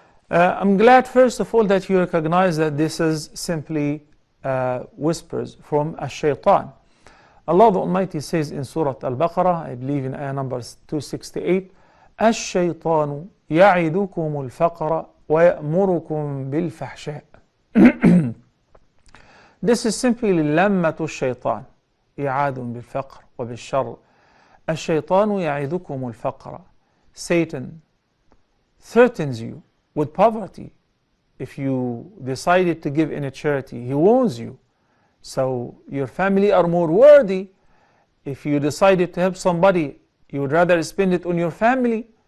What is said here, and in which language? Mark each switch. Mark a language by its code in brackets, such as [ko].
[en] I'm glad, first of all, that you recognize that this is simply whispers from a shaitan. Allah the Almighty says in Surah Al-Baqarah, I believe in ayah number 268, [ar] الشيطان يعدكم الفقر ويأمركم بالفحشاء. [en] This is simply [ar] لمة الشيطان، إعاد بالفقر وبالشر. الشيطان يعدكم الفقر. [en] Satan threatens you with poverty. If you decided to give in a charity, he warns you. So your family are more worthy. If you decided to help somebody, you would rather spend it on your family.